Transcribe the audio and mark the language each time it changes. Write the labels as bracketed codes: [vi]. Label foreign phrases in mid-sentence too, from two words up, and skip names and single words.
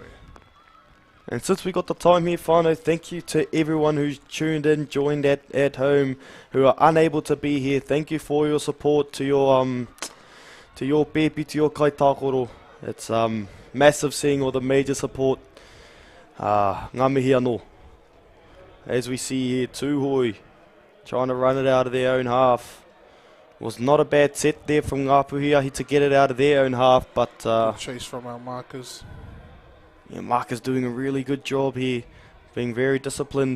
[en] And since we got the time here, Whānau, thank you to everyone who's tuned in, joined at home, who are unable to be here. Thank you for your support to your pepi, to your kaitākoro. It's massive seeing all the major support. [mi] Ngā mihi anō. [en] As we see here, Tuhoe trying to run it out of their own half. Was not a bad set there from Ngā Puhi ahi to get it out of their own half, but good chase from our markers. Yeah, Mark doing a really good job here, being very disciplined.